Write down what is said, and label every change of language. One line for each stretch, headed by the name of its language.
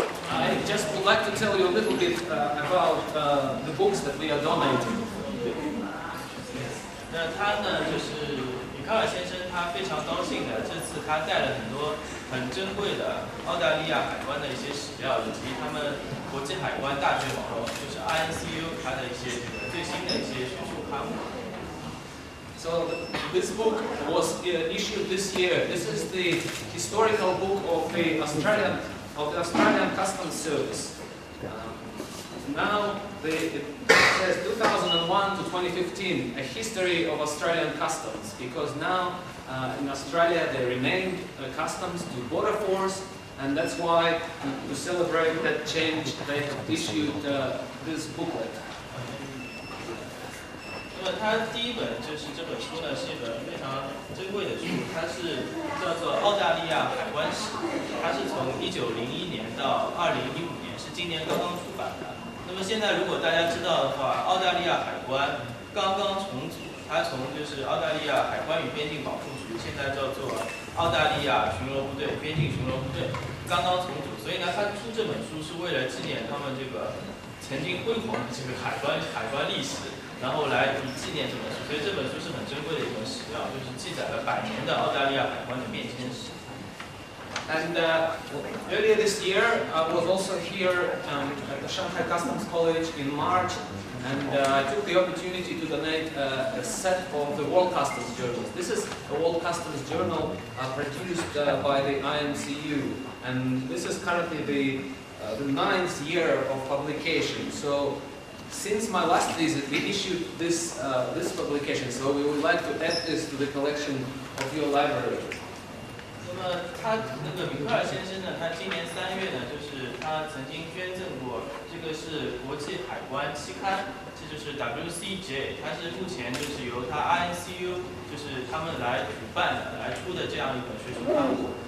English: I just would like to tell you a little bit about the books that we are donating.
Chinese: 那他呢，就是米卡尔先生，他非常高兴的，这次他带了很多很珍贵的澳大利亚海关的一些史料，以及他们国际海关大学网络，就是 INCU 它的一些最新的一些学术刊物。
English: So this book was issued this year. This is the historical book of the Australian Customs Service. Now it says 2001 to 2015, a history of Australian customs, because now in Australia they renamed customs to border force, and that's why to celebrate that change they issued this booklet.
Chinese: 那么它第一本就是这本书呢，是一本非常珍贵的书，它是叫做《澳大利亚海关史》，它是从1901年到2015年，是今年刚刚出版的。那么现在如果大家知道的话，澳大利亚海关刚刚重组，它从就是澳大利亚海关与边境保护局，现在叫做澳大利亚巡逻部队、边境巡逻部队，刚刚重组，所以呢，他出这本书是为了纪念他们这个曾经辉煌的这个海关历史。然后来纪念这本书，所以这本书是很珍贵的一本史料，就是记载了100年的澳大利亚海关的变迁史。
English: And earlier this year, I was also here at the Shanghai Customs College in March, and I took the opportunity to donate a set of the World Customs journals. This is a World Customs journal produced by the INCU, and this is currently the 9th year of publication. So. Since my last visit, we issued this publication, so we would like to add this to the collection of your library.
Chinese: 那么他那个米克尔先生呢，他今年3月呢，就是他曾经捐赠过，这个是国际海关期刊，这就是 WCJ， 它是目前就是由他 INCU 就是他们来主办的、来出的这样一本学术刊物。